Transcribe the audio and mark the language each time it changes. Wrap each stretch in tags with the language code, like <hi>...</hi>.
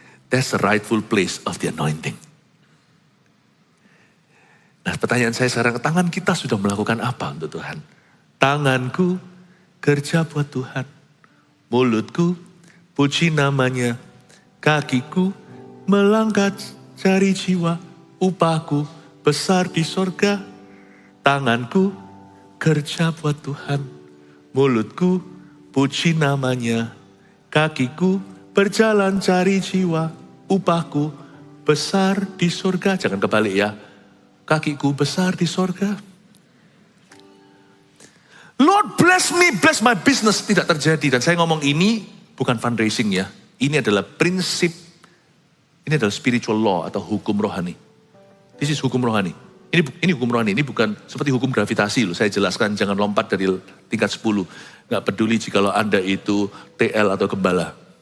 <en>That's the rightful place of the anointing.</en> <id>Nah, pertanyaan saya sekarang, tangan kita sudah melakukan apa untuk Tuhan? Tanganku kerja buat Tuhan. Mulutku puji namanya. Kakiku melangkah cari jiwa. Upahku besar di sorga. Tanganku kerja buat Tuhan. Mulutku puji namanya. Kakiku berjalan cari jiwa. Upahku besar di surga. Jangan kebalik ya. kakiku besar di sorga.</id> <en>Lord bless me, bless my business.</en> <id>Tidak terjadi. Dan saya ngomong ini bukan fundraising ya. Ini adalah prinsip, ini adalah spiritual law atau hukum rohani.</id> <en>This is</en> <id>hukum rohani. Ini hukum rohani, ini bukan seperti hukum gravitasi loh. Saya jelaskan jangan lompat dari tingkat 10. Gak peduli jikalau Anda itu TL atau gembala.</id>